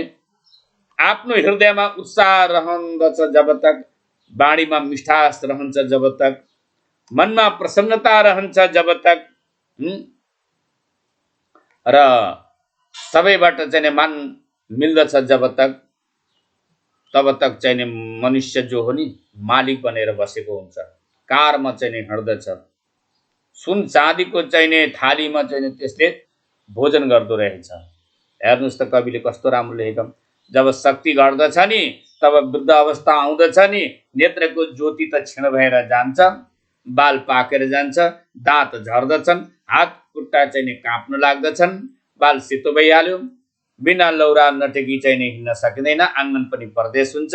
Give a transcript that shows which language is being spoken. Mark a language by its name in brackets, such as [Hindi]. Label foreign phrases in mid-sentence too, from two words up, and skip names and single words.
[Nepali] आफ्नो हृदयमा उत्साह रहँदछ [Hindi] जब तक, [Nepali] बाणीमा मिठास रहन्छ [Hindi] जब तक, [Nepali] मनमा प्रसन्नता रहन्छ [Hindi] जब तक, [Nepali] र सबैबाट चाहिँ मान मिल्दछ [Hindi] जब तक, तब तक [Nepali] चाहिँ मनुष्य जो हो नि मालिक बनेर बसेको हुन्छ। कारमा चाहिँ हिँड्दछ, सुन चाँदीको चाहिँ थालीमा चाहिँ त्यसले भोजन गर्दो रहेछ। हेर्नुहोस् त कविले कस्तो राम्रो लेखेको। जब शक्ति घट्दछ नि तब वृद्ध अवस्था आउँदछ नि, नेत्रको ज्योति त क्षीण भएर जान्छ, बाल पाकेर जान्छ, दाँत झर्दछन्, हात खुट्टा चाहिँ काँप्न लाग्दछन्, बाल सेतो भइहाल्यो, बिना लौरा नटेकी चाहिँ हिँड्न सकिँदैन, आँगन पनि परदेश हुन्छ।